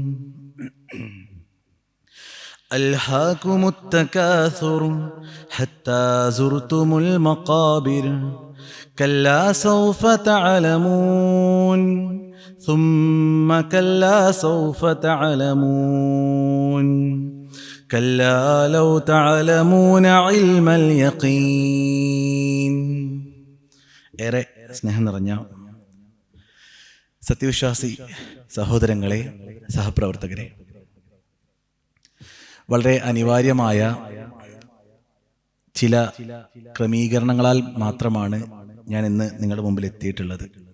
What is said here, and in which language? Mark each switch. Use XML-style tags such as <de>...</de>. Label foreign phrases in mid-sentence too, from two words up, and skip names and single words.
<ar>ألهاكم التكاثر حتى زرتم المقابر كلا سوف تعلمون ثم كلا سوف تعلمون كلا لو تعلمون علم اليقين.</ar> <ml>ഏറെ സ്നേഹം നിറഞ്ഞ സത്യവിശ്വാസി സഹോദരങ്ങളെ, സഹപ്രവർത്തകരെ, വളരെ അനിവാര്യമായ ചില ക്രമീകരണങ്ങളാൽ മാത്രമാണ് ഞാൻ ഇന്ന് നിങ്ങളുടെ മുമ്പിൽ എത്തിയിട്ടുള്ളത്.</ml>